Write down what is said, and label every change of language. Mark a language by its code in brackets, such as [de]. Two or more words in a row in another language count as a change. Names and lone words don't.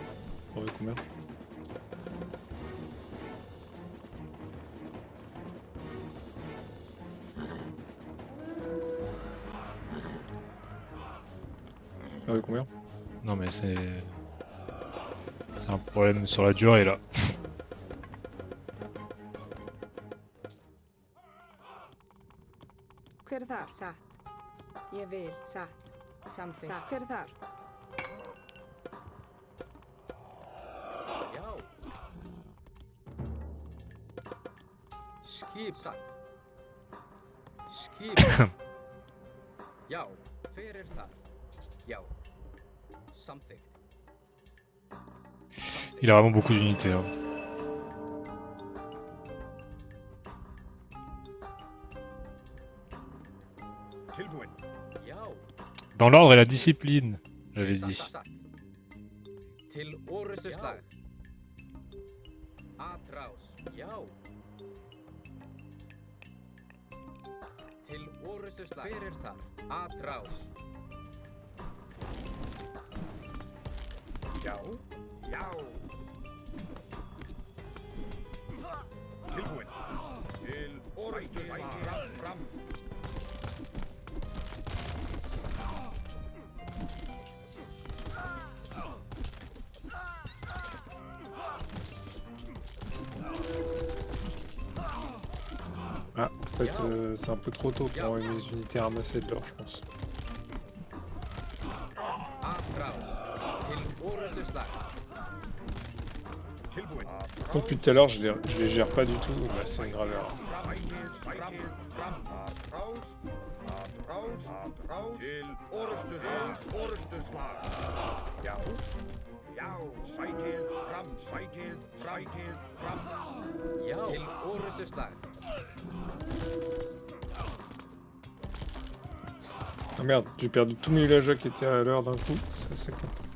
[fr] On veut combien? On veut combien? Non, mais c'est. C'est un problème sur la durée là. [is] Hver er þar? Satt. Ég vil. Satt. Samþykkt. Satt. Hver er þar? Já. Skip satt. Skip. Já. Hver er þar? Já. Samþykkt. [fr] Il a vraiment beaucoup d'unités. Hein. [is] Tilbúin. Já. [fr] Dans l'ordre et la discipline, j'avais dit. [is] Satt. Til orustu slag. Atrás. Já. Til orustu slag. Hver er þar? Atrás. Já. Já. Tilbúin. Til orustu slag. Fram, fram. [fr] Ah, en fait, c'est un peu trop tôt pour mes unités ramassées de l'or, je pense. [is] Atrás. Til orustu slag. Tilbúin. [fr] Depuis tout à l'heure, je les gère pas du tout, bah, c'est une graveur. [is] Sækið fram. Atrás. Atrás. Atrás. Til orustu slag. Orustu slag. Já. Já. Sækið fram. Sækið. Sækið fram. Já. Til orustu slag. [fr] Ah merde, j'ai perdu tous mes villageois qui étaient à l'heure d'un coup, ça c'est con.